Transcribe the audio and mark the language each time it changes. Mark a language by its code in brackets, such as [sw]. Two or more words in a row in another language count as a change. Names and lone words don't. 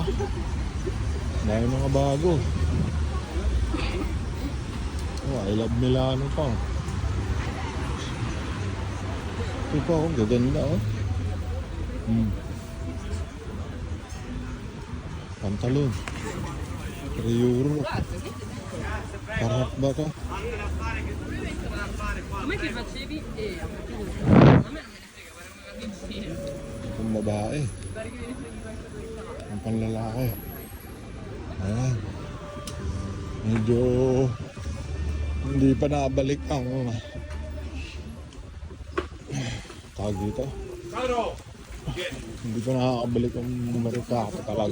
[tl] Dahil mga bago. [en] Oh, I love Milano [tl] pa. Ito pa oh, gaganda oh. Pantalon 3 euro. Parap ba to? [it] Come che facevi? A me non me ne frega, [tl] Ang babae. Ang panlalaki. Ayan. Medyo hindi pa nabalik ang tawag dito. Hindi pa nakakabalik ang merkato talaga.